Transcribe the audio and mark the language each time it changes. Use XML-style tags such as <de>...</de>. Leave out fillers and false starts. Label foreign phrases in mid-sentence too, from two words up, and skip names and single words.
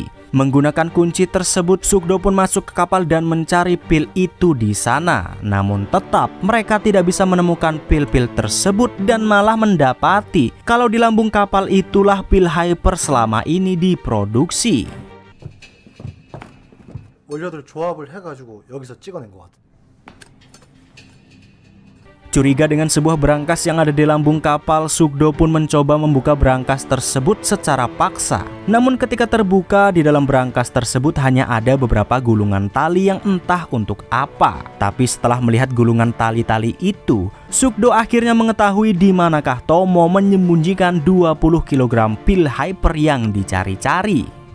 <id>Menggunakan kunci tersebut, Sugdo pun masuk ke kapal dan mencari pil itu di sana. Namun tetap mereka tidak bisa menemukan pil-pil tersebut dan malah mendapati kalau di lambung kapal itulah pil hyper selama ini diproduksi.</id> <ko>원료들 조합을 해가지고 여기서 찍어낸 것 같아.</ko> <id>Curiga dengan sebuah brankas yang ada di lambung kapal, Sugdo pun mencoba membuka brankas tersebut secara paksa. Namun ketika terbuka, di dalam brankas tersebut hanya ada beberapa gulungan tali yang entah untuk apa. Tapi setelah melihat gulungan tali-tali itu, Sugdo akhirnya mengetahui di manakah Tomo menyembunyikan 20 kg pil hyper yang dicari-cari.</id>